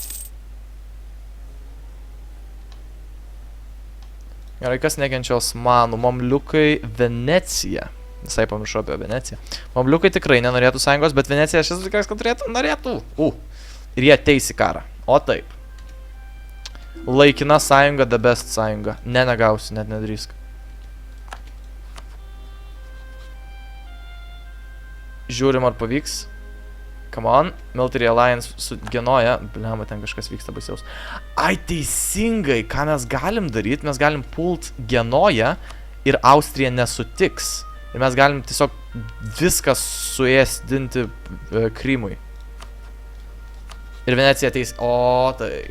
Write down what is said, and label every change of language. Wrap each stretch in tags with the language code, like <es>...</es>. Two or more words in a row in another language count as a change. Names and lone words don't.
<lt>Gerai, kas nekenčia Osmanų? Mamliukai Venecija. Visai pamiršau apie Veneciją. Mamliukai tikrai nenorėtų sąjungos, bet Venecija šis dalykas, kad norėtų. Ir jie ateis į karą. O taip. Laikina sąjunga,</lt> <en>the best</en> <lt>sąjunga. Ne, negausiu, net nedrįsk. Žiūrim, ar pavyks.</lt> <en>Come on. Military Alliance su Genoja.</en> <lt>Bliama, ten kažkas vyksta baisiaus. Ai, teisingai. Ką mes galim daryti? Mes galim pult Genoja ir Austrija nesutiks. Ir mes galim tiesiog viską suėsdinti Krymui. Ir Venecija ateis. O, taip.</lt>